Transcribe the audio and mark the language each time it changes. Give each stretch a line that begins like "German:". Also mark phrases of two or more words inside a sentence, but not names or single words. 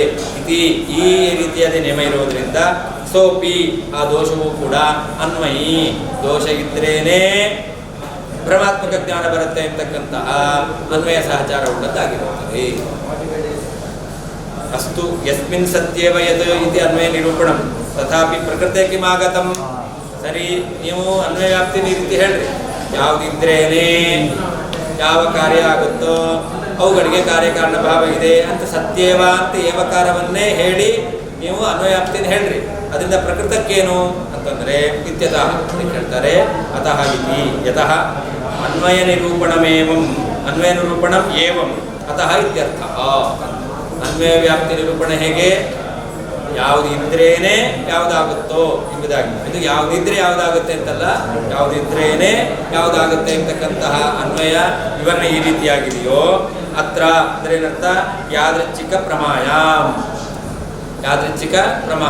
Kannada: ಈ ರೀತಿಯಾದ ನಿಯಮ ಇರುವುದರಿಂದ ಸೋಪಿ, ಆ ದೋಷವೂ ಕೂಡ ಅನ್ವಯಿ, ದೋಷ ಇದ್ರೇನೆ ಭ್ರಮಾತ್ಮಕ ಜ್ಞಾನ ಬರುತ್ತೆ ಅಂತಕ್ಕಂತಹ ಅನ್ವಯ ಸಹಚಾರ ಉಳ್ಳದ್ದಾಗಿರುತ್ತದೆ.
Sanskrit: ಅಸ್ತು ಯಸ್ಮಿನ್ ಸತ್ಯೇವ ಯದ್ ಇತಿ ಅನ್ವಯ ನಿರೂಪಣಂ ತಥಾಪಿ ಪ್ರಕೃತಿ ಕಿಮಾಗತಂ.
Kannada: ಸರಿ, ನೀವು ಅನ್ವಯ ವ್ಯಾಪ್ತಿ ಈ ರೀತಿ ಹೇಳ್ರಿ. ಯಾವುದಿದ್ರೇನೆ ಯಾವ ಕಾರ್ಯ ಆಗುತ್ತೋ ಅವುಗಳಿಗೆ ಕಾರ್ಯಕಾರಣ ಭಾವ ಇದೆ ಅಂತ ಸತ್ಯೇವ ಅಂತ ಏವಕಾರವನ್ನೇ ಹೇಳಿ ನೀವು ಅನ್ವಯ ವ್ಯಾಪ್ತಿನ ಹೇಳ್ರಿ. ಅದರಿಂದ ಪ್ರಕೃತಕ್ಕೇನು ಅಂತಂದ್ರೆ ಇತ್ಯತಃ ಹೇಳ್ತಾರೆ.
Sanskrit: ಅತಃ ಇತಿ ಯತಃ ಅನ್ವಯ ನಿರೂಪಣಮೇವಂ, ಅನ್ವಯ ನಿರೂಪಣಂ ಏವಂ ಅತಃ ಇತ್ಯರ್ಥ.
Kannada: ಅನ್ವಯ ವ್ಯಾಪ್ತಿ ನಿರೂಪಣೆ ಹೇಗೆ, ಯಾವುದಿದ್ರೇನೆ ಯಾವುದಾಗುತ್ತೋ ಎಂಬುದಾಗಿ. ಇದು ಯಾವುದಿದ್ರೆ ಯಾವುದಾಗುತ್ತೆ ಅಂತಲ್ಲ, ಯಾವುದಿದ್ರೇನೆ ಯಾವುದಾಗುತ್ತೆ ಅಂತಕ್ಕಂತಹ ಅನ್ವಯ ವಿವರಣೆ ಈ ರೀತಿಯಾಗಿದೆಯೋ ಅತ್ರ ಅಂದ್ರೆ ಏನರ್ಥ, ಯಾದೃಚ್ಛಿಕ ಪ್ರಮಾಯ, ಯಾದೃಚ್ಛಿಕ ಪ್ರಮಾಣ.